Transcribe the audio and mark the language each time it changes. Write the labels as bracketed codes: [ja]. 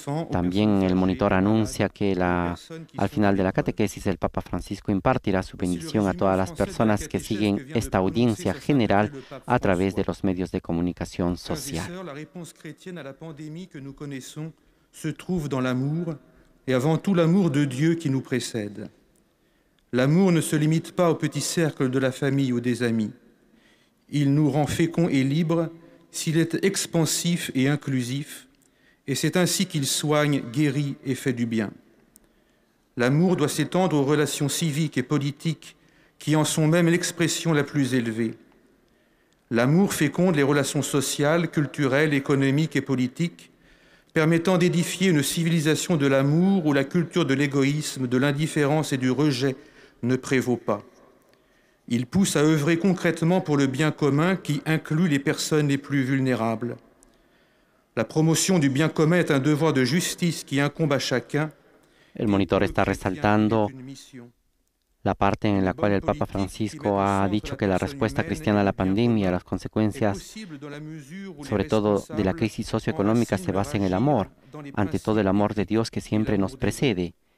[es] También el monitor anuncia que al final de la catequesis el Papa Francisco impartirá su bendición a todas las personas que siguen esta audiencia general a través de los medios de comunicación social. [fr] La réponse chrétienne à la pandémie que nous connaissons se trouve dans l'amour et avant tout l'amour de Dieu qui nous précède. L'amour ne se limite pas au petit cercle de la famille ou des amis. Il nous rend féconds et libres s'il est expansif et inclusif, et c'est ainsi qu'il soigne, guérit et fait du bien. L'amour doit s'étendre aux relations civiques et politiques qui en sont même l'expression la plus élevée. L'amour féconde les relations sociales, culturelles, économiques et politiques, permettant d'édifier une civilisation de l'amour où la culture de l'égoïsme, de l'indifférence et du rejet ne prévaut pas. Il pousse à œuvrer concrètement pour le bien commun qui inclut les personnes les plus vulnérables. La promotion du bien commun est un devoir de justice qui incombe à chacun [es] El monitor está resaltando la parte en la cual el Papa Francisco ha dicho que la respuesta cristiana a la pandemia, las consecuencias, sobre todo de la crisis socioeconómica, se basa en el amor, ante todo el amor de Dios que siempre nos precede.